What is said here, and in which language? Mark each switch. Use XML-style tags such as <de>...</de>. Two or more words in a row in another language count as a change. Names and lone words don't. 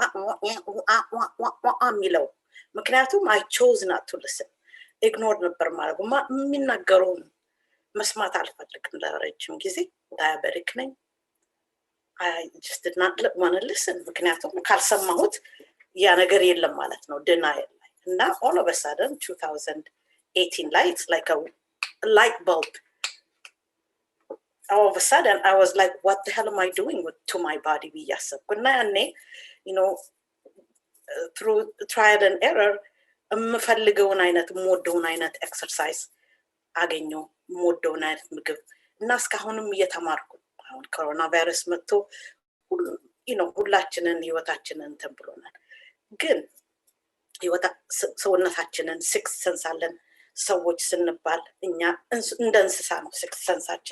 <am>የሚለው ምክንያቱም</am> <en>I chose not to listen ignore</en> <am>ነበር ማለት የሚናገረውን መስማት አልፈልግም። ለረጅም ጊዜ ዳያበሪክ ነኝ።</am> <en>I just did not want to listen</en> <am>ምክንያቱም ካልሰማሁት ያ ነገር የለም ማለት ነው denial ላይ እና</am> <en>all of a sudden</en> <am>2018 ላይ</am> <en>it's like a light bulb. All of a sudden I was like what the hell am I doing to my body</en> <am>ብያሰብኩ እና ያኔ</am> <en>through trial and error</en> <am>የምፈልገውን አይነት የምወደውን አይነት ኤክሰርሳይዝ አገኘው፣ የምወደውን አይነት ምግብ እና እስካሁንም እየተማርኩ አሁን ኮሮና ቫይረስ መጥቶ ሁላችንን ህይወታችንን እንትን ብሎናል። ግን ሰውነታችንን</am> <en>six sense</en> <am>አለን ሰዎች ስንባል እኛ እንደ እንስሳ ነው ሲክስ ሰንሳችን።</am>